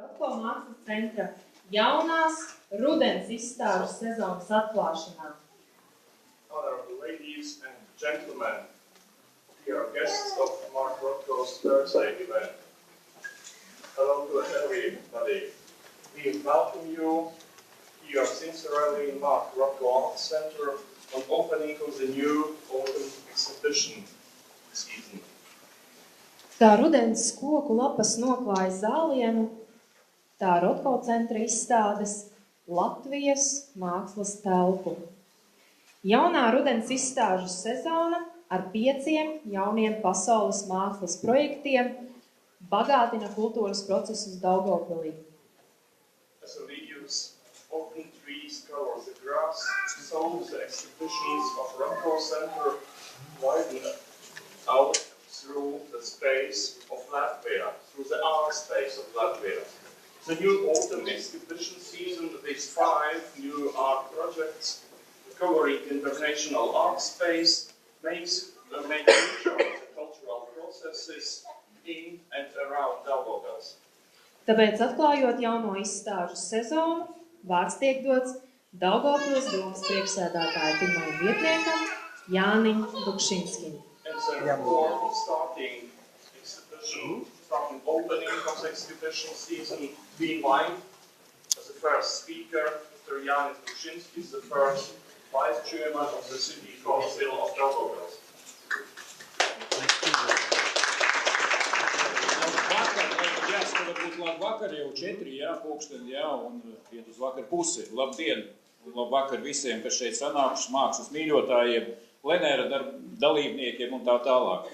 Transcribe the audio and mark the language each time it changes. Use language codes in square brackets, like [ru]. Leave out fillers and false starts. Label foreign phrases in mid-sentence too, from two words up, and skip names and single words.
[lv] Rotko mākslas centra jaunās rudens izstāžu sezonas atklāšanā. [en] Honorable ladies and gentlemen, dear guests of Mark Rotko's birthday event, hello to everybody. We welcome you here sincerely in Mark Rotko Arts-center on opening of the new autumn exhibition season. [lv] Kā rudens koku lapas noklāja zālienu, tā Rotko centra izstādes Latvijas mākslas telpu. Jaunā rudens izstāžu sezona ar 5 jauniem pasaules mākslas projektiem bagātina kultūras procesus Daugavpilī. [en] As a videos, open trees cover the grass, so the exhibitions of Rotko Center widen out through the space of Latvia, through the art space of Latvia. The new autumn exhibition season with 5 new art projects covering international art space makes use of the cultural processes in and around Daugavpils. [lv] Tāpēc, atklājot jauno izstāžu sezonu, vārds tiek dots Daugavpils domas priekšsēdētāja pirmajam vietniekam Jānim Dukšinskim. [en] And therefore, starting opening of the exhibition season, we invite as the first speaker, Mr. Jānis Dukšinskis, the first Vice Chairman of the City Council of Daugavpils. [lv] Jāsaka, varbūt labvakar jau 4, jā, pulksteni, jā, un iet uz vakar pusi. Labdien un labvakar visiem, kas šeit sanākuši, mākslas mīļotājiem, plenēra dalībniekiem un tā tālāk.